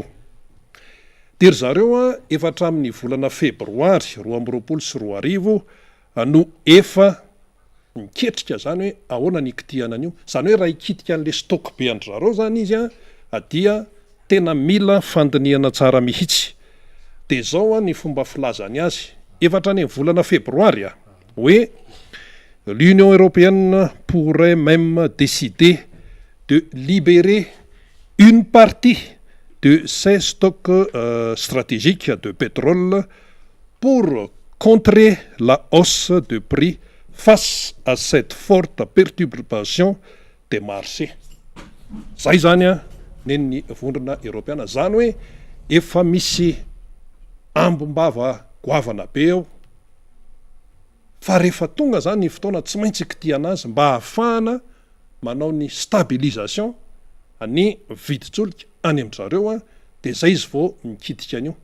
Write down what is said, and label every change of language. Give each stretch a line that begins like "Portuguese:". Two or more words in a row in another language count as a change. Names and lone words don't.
Malagasy: De ry zareo efa hatramin'ny volana febroary 2024 no efa miketrika zany hoe ahoana ny ikitihana an'io, zany hoe raha ikitika an'le stock be andry zareo zany izy dia tena mila fandinihana tsara mihitsy. De zao ny fomba filazany azy efa hatrany amin'ny volana febroary hoe
French: l'Union européenne pourrait même décider de libérer une partie de ces stocks stratégiques de pétrole pour contrer la hausse de prix face à cette forte perturbation des marchés.
Malagasy: Zay zany nen'ny vondrona Europeana, zany hoe efa misy ambombava goavana be eo, fa rehefa tonga zany ny fotoana tsy maintsy kitihana azy mba hahafahana manao ny stabilisation ny viditsolika any amin'ny zareo de zay izy vao mikitika an'io.